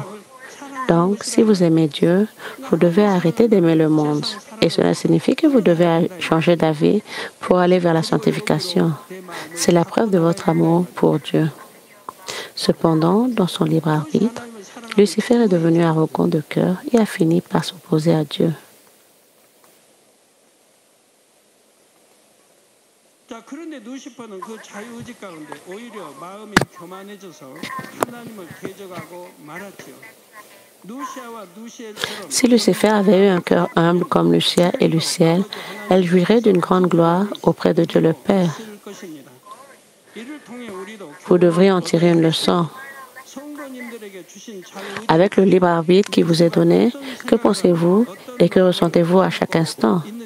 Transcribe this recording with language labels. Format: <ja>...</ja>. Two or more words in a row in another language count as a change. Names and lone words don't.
<fr>Donc, si vous aimez Dieu, vous devez arrêter d'aimer le monde. Et cela signifie que vous devez changer d'avis pour aller vers la sanctification. C'est la preuve de votre amour pour Dieu. Cependant, dans son libre arbitre, Lucifer est devenu arrogant de cœur et a fini par s'opposer à Dieu.</fr> <ko>그런데 루시퍼는 그 자유의지 가운데 오히려 마음이 교만해져서 하나님을 대적하고 말았지요.</ko> <fr>Si Lucifer avait eu un cœur humble comme le ciel et le ciel, elle jouirait d'une grande gloire auprès de Dieu le Père. Vous devriez en tirer une leçon. Avec le libre arbitre qui vous est donné, que pensez-vous et que ressentez-vous à chaque instant?</fr>